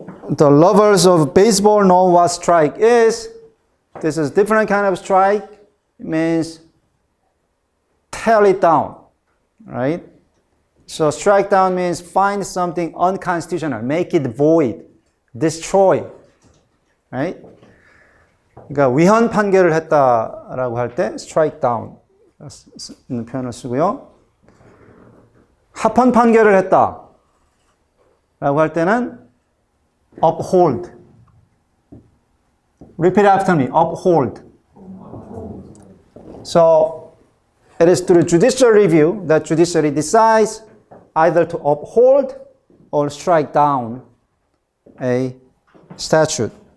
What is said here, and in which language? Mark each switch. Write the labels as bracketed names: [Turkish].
[English] The lovers of baseball know what strike is. This is different kind of strike. It means tear it down, right? So strike down means find something unconstitutional, make it void, destroy, right? [Korean] 그러니까 위헌 판결을 했다라고 할 때 strike down 는 표현을 쓰고요. 합헌 판결을 했다라고 할 때는 uphold. [English] Repeat after me. Uphold. So it is through judicial review that judiciary decides either to uphold or strike down a statute.